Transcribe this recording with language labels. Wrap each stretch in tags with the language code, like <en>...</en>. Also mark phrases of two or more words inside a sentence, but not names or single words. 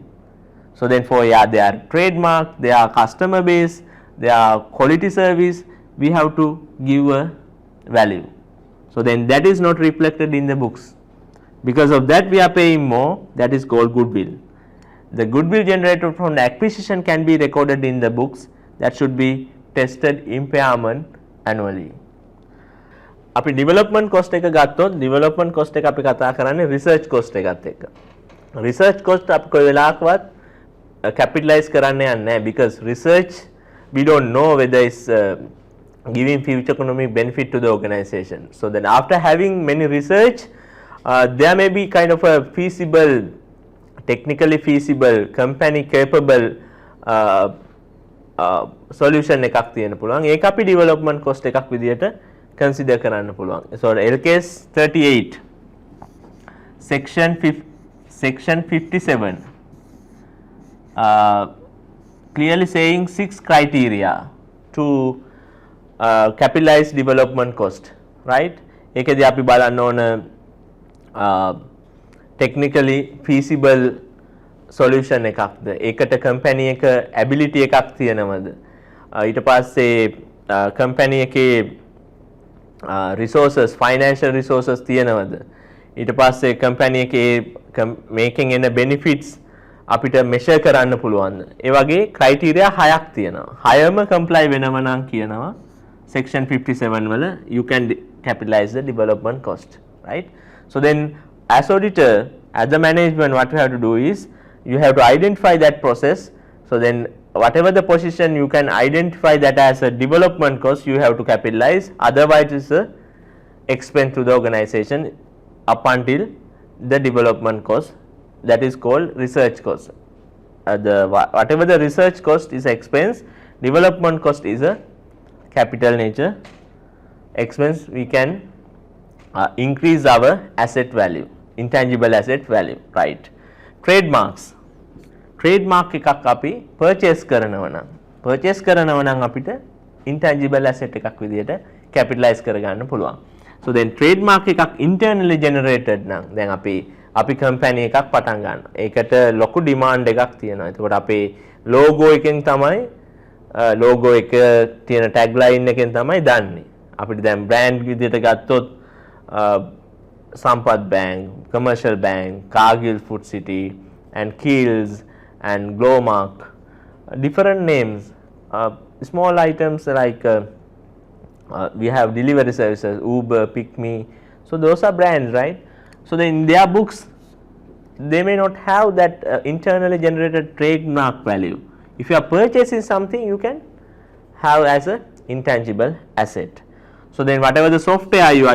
<en>So then for their trademark, their customer base, their quality service, we have to give a value. So then that is not reflected in the books. Because of that we are paying more, that is called goodwill. The goodwill generated from the acquisition can be recorded in the books, that should be tested impairment annually.</en> <si>අපි</si> <en>development cost</en> <si>එක ගත්තොත්</si> <en>development cost</en> <si>එක අපි කතා කරන්නේ</si> <en>research cost</en> <si>එකත් එක්ක.</si> <en>research cost</en> <si>අපි කොයි වෙලාවකවත් capitalize කරන්න යන්නේ නැහැ,</si> <en>because research we don't know whether it's giving future economic benefit to the organization. So then after having many research there may be kind of a feasible, technically feasible, company capable solution</en> <si>එකක් තියෙන්න පුළුවන්. ඒක අපි</si> <en>development cost</en> <si>එකක් විදියට consider කරන්න පුළුවන්.</si> <en>So LKS 38 section 57 clearly saying 6 criteria to capitalize development cost, right?</en> <si>ඒකදී අපි බලන්න ඕන</si> <en>technically feasible solution</en> <si>එකක්ද ඒකට company එක ability එකක් තියෙනවද ඊට පස්සේ company එකේ</si> <en>resources financial resources</en> <si>තියෙනවද ඊට පස්සේ company එකේ making එන benefits අපිට measure කරන්න පුළුවන්ද ඒ වගේ criteria 6ක් තියෙනවා 6ම comply වෙනව නම් කියනවා section</si> <en>57 වල you can capitalize the development cost right so then as auditor as the management what you have to do is you have to identify that process so then whatever the position you can identify that as a development cost you have to capitalize otherwise it's a expense to the organization up until the development cost that is called research cost whatever the research cost is expense development cost is a capital nature expense we can increase our asset value intangible asset value right trademarks trademark</en> <si>එකක් අපි</si> <en>purchase කරනවා</en> <si>නම් අපිට</si> <en>intangible asset</en> <si>එකක් විදියට capitalize කරගන්න පුළුවන්</si> <en>so then</en> <si>trademark එකක්</si> <en>internally generated</en> <si>නම් දැන් අපි company එකක් පටන් ගන්නවා ඒකට ලොකු demand එකක් තියෙනවා එතකොට අපේ logo එකෙන් තමයි logo එක තියෙන tagline එකෙන් තමයි දන්නේ අපිට දැන් brand විදියට ගත්තොත්</si> <en>Sampath Bank, Commercial Bank, Cargill Food City and Kiehl's and Glowmark different names small items like we have delivery services Uber Pick Me so those are brands right so then in their books they may not have that internally generated trademark value if you are purchasing something you can have as a intangible asset so then whatever the software you</en>